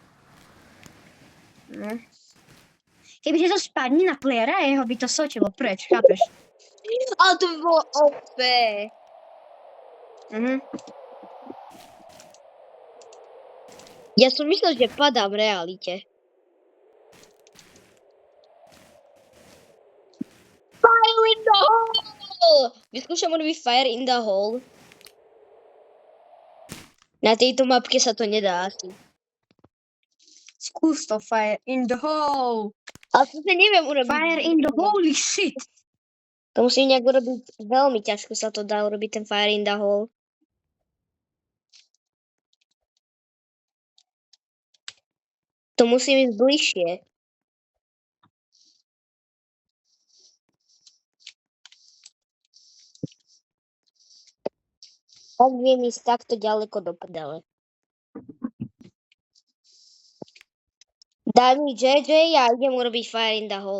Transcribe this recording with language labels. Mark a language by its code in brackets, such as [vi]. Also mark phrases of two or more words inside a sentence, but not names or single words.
[sk] No. Kebyže to spadne na playera, jeho by to sočilo preč, chápeš? Ale to by bolo OP. Ja som myslel, že padám v realite. [en] Fire in the hole! [sk] Vyskúšam urobiť [en] fire in the hole. [sk] Na tejto mapke sa to nedá asi. Skús to [en] fire in the hole. [sk] Ale to sa neviem urobiť. [en] Fire in the holy shit. [sk] To musím nejak urobiť, veľmi ťažko sa to dá urobiť ten [en] fire in the hole. [sk] To musím ísť bližšie. Tak viem ísť takto ďaleko do prdele. Daj mi JJ a idem urobiť [en] fire in the hole.